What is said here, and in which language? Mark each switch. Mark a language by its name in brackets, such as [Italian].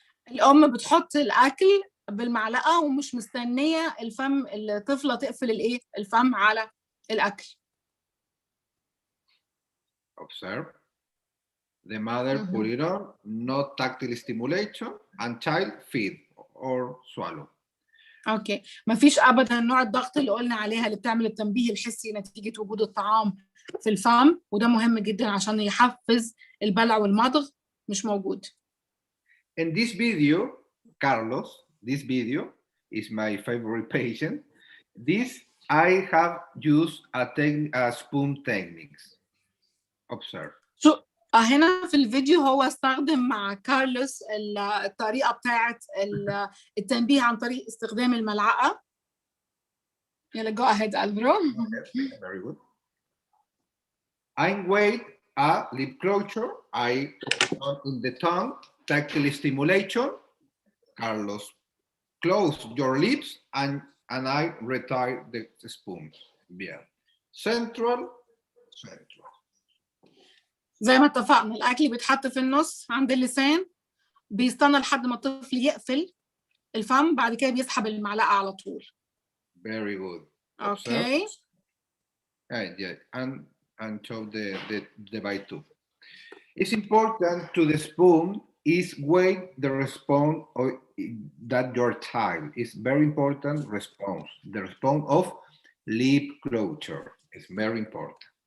[Arabic] الام بتحط الاكل بالمعلقه ومش مستنيه الطفله تقفل الايه؟ الفم على الاكل. [English] Observe. The mother put it on, not tactile stimulation, and child feed or swallow. [Arabic] اوكي، مفيش ابدا نوع الضغط اللي قلنا عليها اللي بتعمل التنبيه الحسي نتيجه وجود الطعام في الفم، وده مهم جدا عشان يحفز البلع والمضغ، مش موجود. [English] In this video, Carlos, this video is my favorite patient. This I have used a spoon techniques. Observe. [Arabic] هنا في الفيديو هو استخدم مع كارلوس الطريقة بتاعت التنبيه عن طريق استخدام الملعقة. يلا [English] go ahead Alvaro. Very good. I wait a lip closure. I in the tongue, tactile stimulation. Carlos, close your lips and I retire the spoons. [Spanish] Bien. Central. [Arabic] زي ما اتفقنا الأكل بيتحط في النص عند اللسان، بيستنى لحد ما الطفل يقفل الفم، بعد كده بيسحب المعلقة على طول. [English] Very good. Okay. Yeah, and show the bite too. It's important to the spoon is wait the response that your child is very important response. The response of lip closure is very important.